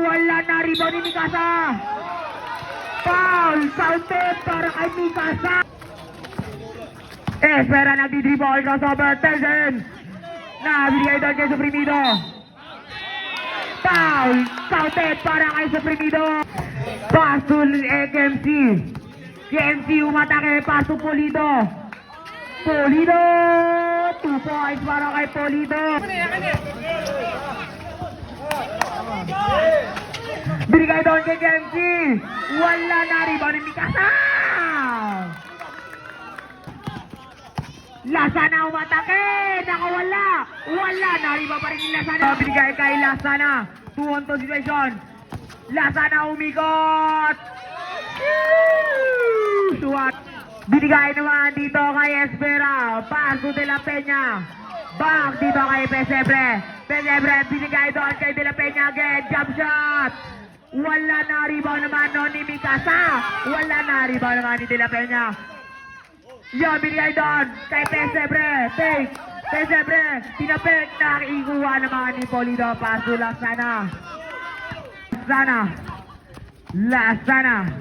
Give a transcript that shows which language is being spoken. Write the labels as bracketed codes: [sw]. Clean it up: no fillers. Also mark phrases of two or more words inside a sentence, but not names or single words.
[tl] Wala na rebound ni Mikasa! Foul! Counted para kay Mikasa! Espera nagdi-dribble crossover, Tezen! Nabigay doon kay Suprimido! Foul! Counted para kay Suprimido! [en] Pass to KMC! [tl] KMC umatake, [en] pass to [tl] Pulido! Pulido! 2 points para kay Pulido! Binigay doon kay KMC! Wala na rebound ni Mikasa! Lasana umatake! Nakawala! Wala na rebound pa rin ni Lasana! Binigay kay Lasana! [en] 2-on-2 situation! [tl] Lasana umikot! Suwat! Binigay naman dito kay Espera! Paso de la Peña! Back dito kay Pesebre! Pesebre binigay doon kay De La Peña again! [en] Jump shot! [tl] Wala na rebound naman noon ni Mikasa! Wala na rebound naman ni De La Peña! Yan, binigay doon kay Pesebre! Take! Pesebre! Tinapik na ikuha naman ni Polido! Paso Lasana! Lasana! Lasana!